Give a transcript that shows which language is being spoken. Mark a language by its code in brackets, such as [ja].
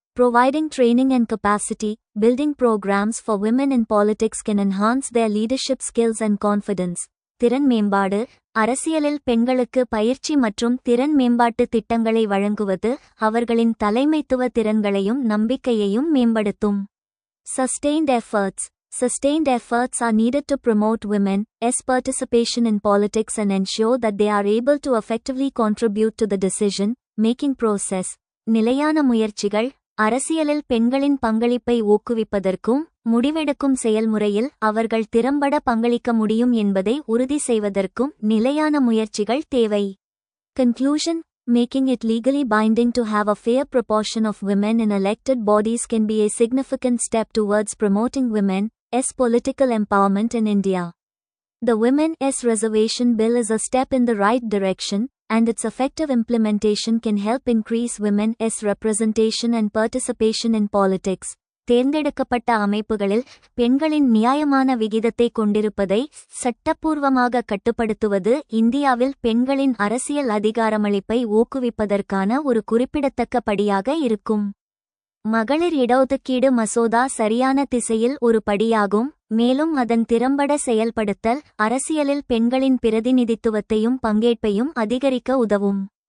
[en] Providing training and capacity building programs for women in politics can enhance their leadership skills and confidence. [ta] திறன் மேம்பாடு. அரசியலில் பெண்களுக்கு பயிற்சி மற்றும் திறன் மேம்பாட்டு திட்டங்களை வழங்குவது அவர்களின் தலைமைத்துவ திறன்களையும் நம்பிக்கையையும் மேம்படுத்தும். [en] Sustained efforts. Sustained efforts are needed to promote women's participation in politics and ensure that they are able to effectively contribute to the decision-making process. [ta] நிலையான முயற்சிகள் அரசியலில் பெண்களின் பங்களிப்பை ஊக்குவிப்பதற்கும் முடிவெடுக்கும் செயல்முறையில் அவர்கள் திறம்பட பங்களிக்க முடியும் என்பதை உறுதி செய்வதற்கும் நிலையான முயற்சிகள் தேவை. [en] Conclusion: Making it legally binding to have a fair proportion of women in elected bodies can be a significant step towards promoting women's political empowerment in India. The Women's Reservation Bill is a step in the right direction, and its effective implementation can help increase women's representation and participation in politics. [ta] தேர்ந்தெடுக்கப்பட்ட அமைப்புகளில் பெண்களின் நியாயமான விகிதத்தை கொண்டிருப்பதை சட்டப்பூர்வமாக கட்டுப்படுத்துவது இந்தியாவில் பெண்களின் அரசியல் அதிகாரமளிப்பை ஊக்குவிப்பதற்கான ஒரு குறிப்பிடத்தக்க படியாக இருக்கும். மகளிர் இடஒதுக்கீடு மசோதா சரியான திசையில் ஒரு படியாகும், மேலும் அதன் திறம்பட செயல்படுத்தல் அரசியலில் பெண்களின் பிரதிநிதித்துவத்தையும் பங்கேற்பையும் அதிகரிக்க உதவும்.